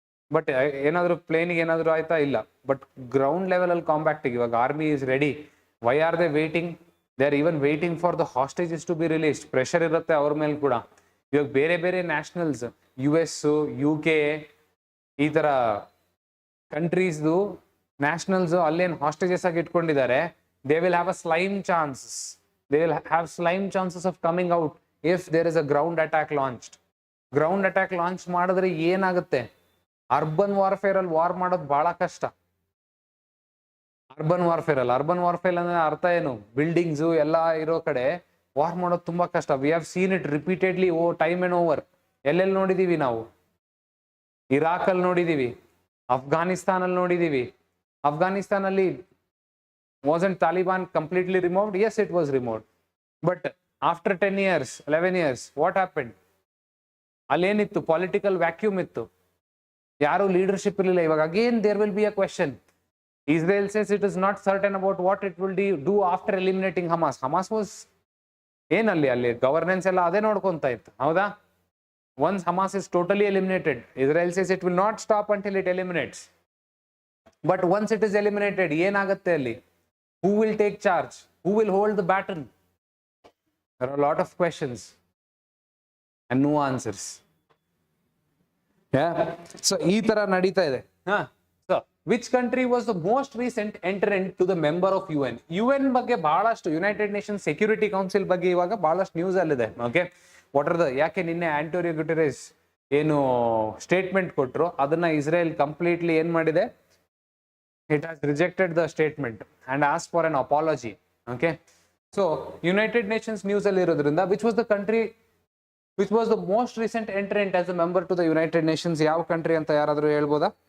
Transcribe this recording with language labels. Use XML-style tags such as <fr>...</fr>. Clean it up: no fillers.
<kn>But ಏನಾದ್ರು ಪ್ಲೇನಿಗೆ ಏನಾದ್ರು ಆಯ್ತಾ, ಇಲ್ಲ. ಬಟ್ ಗ್ರೌಂಡ್ ಲೆವೆಲ್ ಅಲ್ಲಿ ಕಾಂಪ್ಯಾಕ್ಟಿಗೆ ಇವಾಗ</kn> <en>Army is ready. Why are they waiting, they are even waiting for the hostages to be released.</en> <kn>Pressure ಇರುತ್ತೆ ಅವ್ರ ಮೇಲೆ ಕೂಡ. ಇವಾಗ ಬೇರೆ ಬೇರೆ ನ್ಯಾಷನಲ್ಸ್, US, UK ಈ ತರ ಕಂಟ್ರೀಸ್ದು ನ್ಯಾಷನಲ್ಸ್ ಅಲ್ಲೇನು ಹಾಸ್ಟೇಜಸ್ ಆಗಿ ಇಟ್ಕೊಂಡಿದ್ದಾರೆ.</kn> <en>they will have a slim chances, they will have slim chances of coming out if there is a ground attack launched.</en> <kn>Ground attack launch ಮಾಡಿದ್ರೆ ಏನಾಗುತ್ತೆ, ಅರ್ಬನ್ ವಾರ್ಫೇರ್ ಅಲ್ಲಿ ವಾರ್ ಮಾಡೋದು ಬಹಳ ಕಷ್ಟ. ಅರ್ಬನ್ ವಾರ್ಫೇರ್ ಅಂದ್ರೆ ಅರ್ಥ ಏನು, ಬಿಲ್ಡಿಂಗ್ಸ್ ಎಲ್ಲ ಇರೋ ಕಡೆ ವಾರ್ ಮಾಡೋದು ತುಂಬಾ ಕಷ್ಟ.</kn> <en>We have seen it repeatedly time and over.</en> <kn>ಎಲ್ಲೆಲ್ಲಿ ನೋಡಿದೀವಿ ನಾವು, ಇರಾಕ್ ಅಲ್ಲಿ ನೋಡಿದೀವಿ, ಅಫ್ಘಾನಿಸ್ತಾನ್ ಅಲ್ಲಿ ನೋಡಿದೀವಿ.</kn> <en>ಅಫ್ಘಾನಿಸ್ತಾನ್ ಅಲ್ಲಿ wasn't Taliban completely removed? Yes, it was removed. But after 10 years, 11 years, what happened?</en> <kn>ಅಲ್ಲೇನಿತ್ತು, political vacuum ಇತ್ತು, ಯಾರು ಲೀಡರ್ಶಿಪ್ ಇರಲಿಲ್ಲ.</kn> <en>ಇವಾಗ again there will be a question. Israel says it is not certain about what it will do after eliminating Hamas.</en> <kn>Hamas was ಅಲ್ಲಿ governance ಎಲ್ಲ ಅದೇ ನೋಡ್ಕೊಂತ ಇತ್ತು, ಹೌದಾ?</kn> <en>Once Hamas is totally eliminated, Israel says it will not stop until it eliminates. But once it is eliminated,</en> <kn>ಏನಾಗುತ್ತೆ ಅಲ್ಲಿ?</kn> <en>Who will take charge? Who will hold the baton? There are a lot of questions and no answers. Yeah. So</en> <kn>ee tara nadita ide.</kn> <en>So which country was the most recent entrant to the member of UN?</en> <kn>UN ಬಗ್ಗೆ ಬಹಳಷ್ಟು, United Nations security council ಬಗ್ಗೆ ಇವಾಗ ಬಹಳಷ್ಟು news ಅಲ್ಲಿದೆ. Okay,</kn> <en>what are the,</en> <kn>ಯಾಕೆ ನಿನ್ನೆ Antonio Guterres ಏನು statement ಕೊಟ್ಟರು, ಅದನ್ನ ಇಸ್ರೇಲ್ ಕಂಪ್ಲೀಟ್ಲಿ ಏನ್ ಮಾಡಿದೆ,</kn> <en>it has rejected the statement and asked for an apology. Okay, so United Nations news</en> <kn>alli irodrinda,</kn> <en>which was the country which was the most recent entrant as a member to the United Nations,</en> <kn>yav country anta yaradru helboda?</kn>